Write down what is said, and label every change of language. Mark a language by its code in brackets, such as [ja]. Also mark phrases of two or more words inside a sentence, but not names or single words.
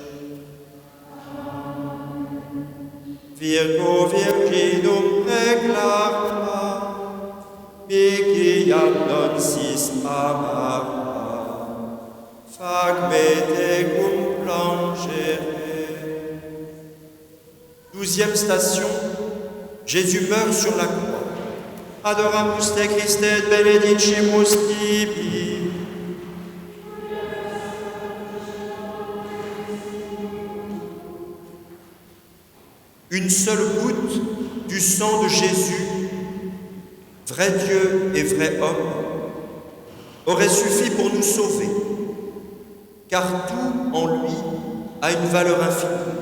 [la] Virgo Virginum preclara, viciam non sis amara, fac me tecum plangere. [fr] 12e station, Jésus meurt sur la croix. [la] Adoramus te Christe et benedicimus tibi. [fr] Une seule goutte du sang de Jésus, vrai Dieu et vrai homme, aurait suffi pour nous sauver, car tout en lui a une valeur infinie.